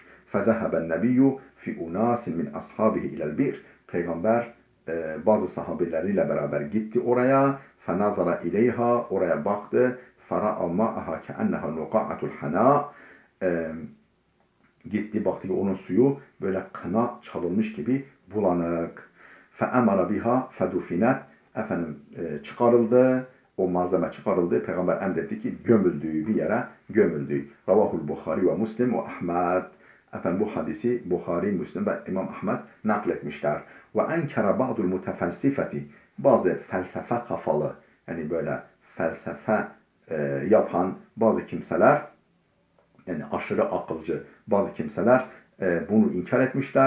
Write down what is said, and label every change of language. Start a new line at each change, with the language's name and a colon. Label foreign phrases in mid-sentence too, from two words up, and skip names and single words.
Arabic: فذهب النبي في أناس من أصحابه إلى البئر,
Turkish: peygamber bazı sahabeleriyle beraber gitti oraya.
Arabic: فنظر إليها,
Turkish: oraya baktı.
Arabic: فرأى ماءها كأنها نقاعة الحناء,
Turkish: Gitti baktı ki onun suyu böyle kına çalınmış gibi bulanık.
Arabic: فَاَمَرَ بِهَا فَدُفِنَتْ
Turkish: Efendim çıkarıldı. O malzeme çıkarıldı. Peygamber emretti ki gömüldüğü bir yere gömüldü. Ravahul Bukhari ve Müslim ve Ahmed. Efendim bu hadisi Bukhari, Müslim ve İmam Ahmed nakletmişler.
Arabic: وأنكر بعض المتفلسفة
Turkish: bazı felsefe kafalı yani böyle felsefe yapan bazı kimseler yani aşırı akılcı bazı kimseler bunu inkar etmişler.